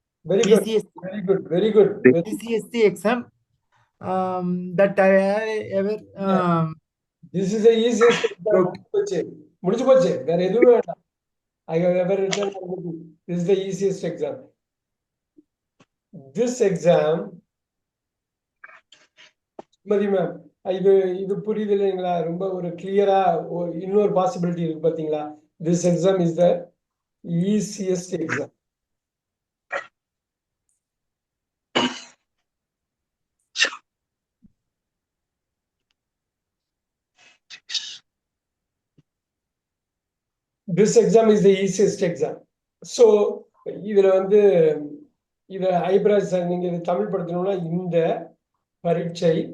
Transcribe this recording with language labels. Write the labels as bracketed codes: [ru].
[en] Very good, Easiest, very good, very good. easiest exam that I ever this is the easiest exam. [ta] முடிஞ்சு போச்சு, வேற எதுவும் வேண்டாம். [en] I have ever written. This is the easiest exam. This exam, [ta] Mathi ma'am, இது புரியுது இல்லைங்களா? ரொம்ப ஒரு கிளியரா இன்னொரு பாசிபிலிட்டி இருக்கு பாத்தீங்களா? [en] This exam is the easiest exam. This exam is the easiest exam. [ta] So இதுல வந்து இத ஐப்ராஸ் நீங்க இது தமிழ் படுத்தணும்னா, இந்த பரீட்சை